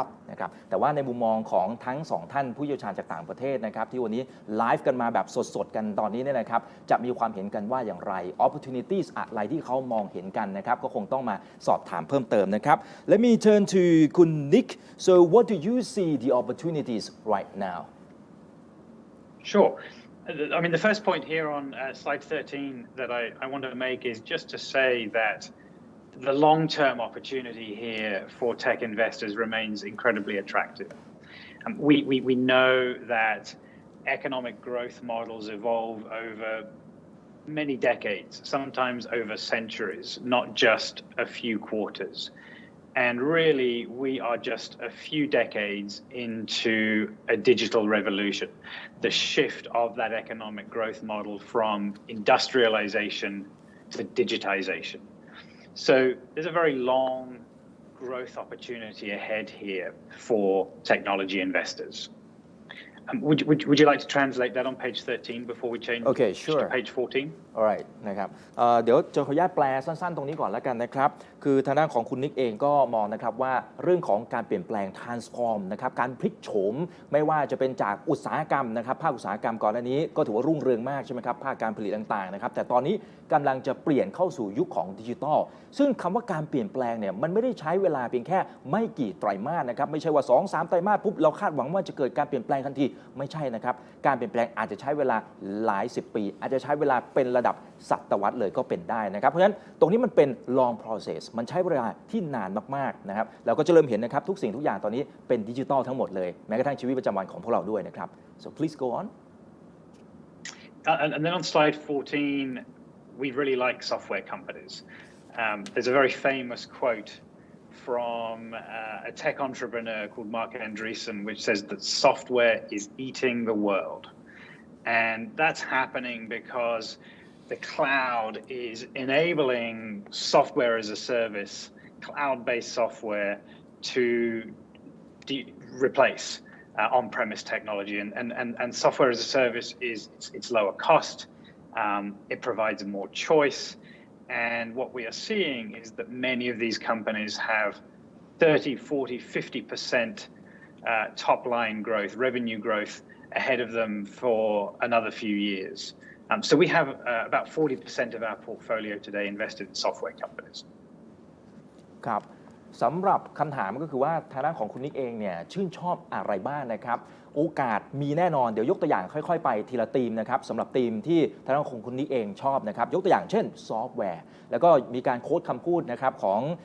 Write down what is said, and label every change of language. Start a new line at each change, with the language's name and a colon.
Thai: นะครับแต่ว่าในมุมมองของทั้ง2ท่านผู้เชี่ยวชาญจากต่างประเทศนะครับที่วันนี้ไลฟ์กันมาแบบสดๆกันตอนนี้เนี่ยนะครับจะมีความเห็นกันว่าอย่างไร opportunities อะไรที่เขามองเห็นกันนะครับก็คงต้องมาสอบถามเพิ่มเติมนะครับ
English: Let me turn to
Thai: คุณ Nick
English: so what do you see the opportunities right now Sure I mean the first point here on slide 13 that I want to make is just to say that the long-term opportunity here for tech investors remains incredibly attractive. We know that economic growth models evolve over many decades, sometimes over centuries, not just a few quarters. And really, we are just a few decades into a digital revolution, the shift of that economic growth model from industrialization to digitization. So there's a very long growth opportunity ahead here for technology investors. Would you like to translate that on page 13 before we change Okay, to sure. page 14?
Thai: alright นะครับเดี๋ยวจะขออนุญาตแปลสั้นๆตรงนี้ก่อนแล้วกันนะครับคือทางด้านของคุณนิกเองก็มองนะครับว่าเรื่องของการเปลี่ยนแปลง transform นะครับการพลิกโฉมไม่ว่าจะเป็นจากอุตสาหกรรมนะครับภาคอุตสาหกรรมก่อนหน้านี้ก็ถือว่ารุ่งเรืองมากใช่ไหมครับภาคการผลิตต่างๆนะครับแต่ตอนนี้กำลังจะเปลี่ยนเข้าสู่ยุคของดิจิทัลซึ่งคำว่าการเปลี่ยนแปลงเนี่ยมันไม่ได้ใช้เวลาเพียงแค่ไม่กี่ไตรมาสนะครับไม่ใช่ว่า 2-3 ไตรมาสปุ๊บเราคาดหวังว่าจะเกิดการเปลี่ยนแปลงทันทีไม่ใช่นะครับการเปลี่ยนแปลงอาจจะใช้เวลา หลาย10 ปีอาจจะใช้เวลาเป็นระดับศตวรรษเลยก็เป็นได้นะครับเพราะฉะนั้นตรงนี้มันเป็น long process มันใช้เวลาที่นานมากๆนะครับเราก็จะเริ่มเห็นนะครับทุกสิ่งทุกอย่างตอนนี้เป็นดิจิทัลทั้งหมดเลยแม้กระทั่งชีวิตประจำวันของพวกเราด้วยนะครับ
English: so please go on And then on slide 14, we really like software companies. There's a very famous quote from a tech entrepreneur called Mark Andreessen, which says that software is eating the world. And that's happening because the cloud is enabling software as a service, cloud-based software to replace on-premise technology. And software as a service it's lower cost, it provides more choice. And what we are seeing is that many of these companies have 30, 40, 50% top line growth, revenue growth ahead of them for another few years. So we have about 40% of our portfolio today invested in software companies.
Thai: ครับสำหรับคำถามก็คือว่าทางด้านของคุณนิกเองเนี่ยชื่นชอบอะไรบ้างนะครับโอกาสมีแน่นอนเดี๋ยวยกตัวอย่างค่อยๆไปทีละธีมนะครับสำหรับธีมที่ทางด้านของคุณนิกเองชอบนะครับยกตัวอย่างเช่นซอฟต์แวร์แล้วก็มีการโค้ดคำพูดนะครับของ